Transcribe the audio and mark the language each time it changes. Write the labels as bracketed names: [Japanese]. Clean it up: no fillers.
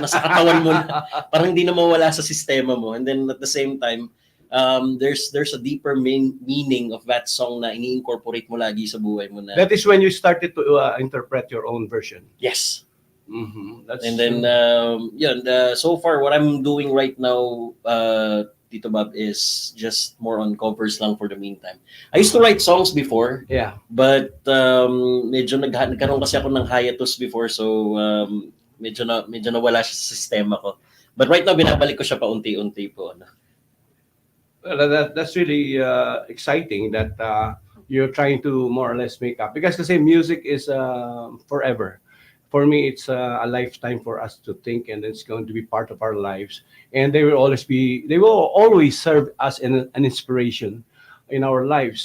[Filipino] nasa katawan mo na, parang hindi na mawala sa sistema mo. [English] And then at the same time, there's a deeper meaning of that song [Filipino] na ini-incorporate mo lagi sa buhay mo na. [English] That is when you started to interpret your own version. Yes. Mm-hmm. And then so far what I'm doing right now, Tito Bob, is just more on covers lang for the meantime. I used to write songs before. Yeah. [Filipino] But medyo nagkaroon kasi ako ng hiatus before, so medyo nawala siya sa sistema ko. [English] But right now, [Filipino] binabalik ko siya paunti-unti po. Ano. [English] Well, that's really exciting that you're trying to more or less make up because the same music is forever. For me, it's a lifetime for us to think, and it's going to be part of our lives. And they will always serve as an inspiration in our lives.